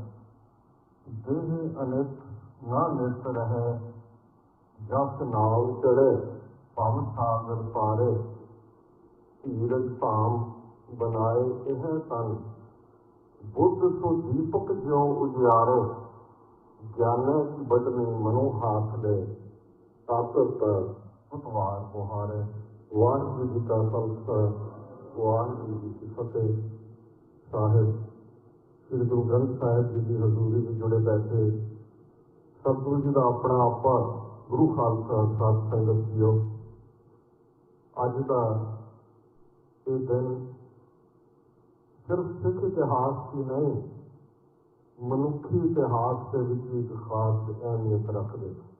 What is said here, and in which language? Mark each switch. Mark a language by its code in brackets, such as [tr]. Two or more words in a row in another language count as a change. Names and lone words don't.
[bra] देह अनित न नित रहे, जस नाव चढ़े भव सागर पारे, धीरज धाम बनाए यह तन, बुद्ध सो दीपक ज्यों उजियारे, ज्ञाने की बदनी मनो हाथ ले, ताकत ਉਤਵਾਰ ਮੁਹਾਰੇ। [pa] ਵਾਹਿਗੁਰੂ ਜੀ ਕਾ ਖਾਲਸਾ, ਵਾਹਿਗੁਰੂ ਜੀ ਕੀ ਫਤਿਹ। ਸਾਹਿਬ ਸ੍ਰੀ ਗੁਰੂ ਗ੍ਰੰਥ ਸਾਹਿਬ ਜੀ ਦੀ ਹਜ਼ੂਰੀ ਵਿੱਚ ਜੁੜੇ ਬੈਠੇ ਸਤਿਗੁਰੂ ਜੀ ਦਾ ਆਪਣਾ ਆਪਾ ਗੁਰੂ ਖਾਲਸਾ ਸਾਧ ਸੰਗਤ ਜੀਓ, ਅੱਜ ਦਾ ਇਹ ਦਿਨ ਸਿਰਫ ਸਿੱਖ ਇਤਿਹਾਸ ਹੀ ਨਹੀਂ, ਮਨੁੱਖੀ ਇਤਿਹਾਸ ਦੇ ਵਿੱਚ ਇੱਕ ਖਾਸ ਅਹਿਮੀਅਤ ਰੱਖਦੇ।